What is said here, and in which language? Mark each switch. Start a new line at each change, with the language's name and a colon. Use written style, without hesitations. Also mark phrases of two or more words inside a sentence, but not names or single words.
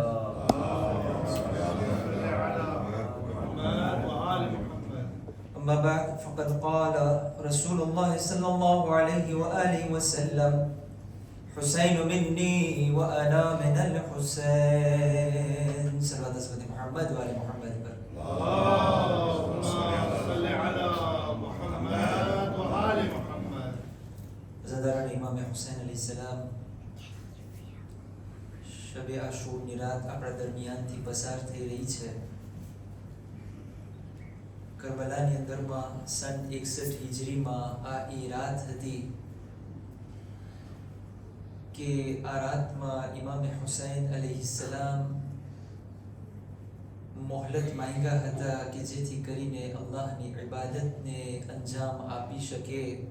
Arabic: أما بعد فقد قال رسول الله صلى الله عليه وآله وسلم حسين مني وأنا من الحسين. صلوات محمد وآل محمد. اللهم صل على محمد وآل محمد.
Urdu: زادران امام حسین علیہ السلام
Gujarati: શબ આશુરની રાત આપણા દરમિયાનથી પસાર થઈ રહી છે. કરબલાની અંદરમાં સન 61 હિજરીમાં આ એ રાત હતી કે આ રાતમાં ઇમામ હુસૈન અલૈહિસ્સલામ મોહલત માંગ્યા હતા કે જેથી કરીને અલ્લાહની ઇબાદતને અંજામ આપી શકે.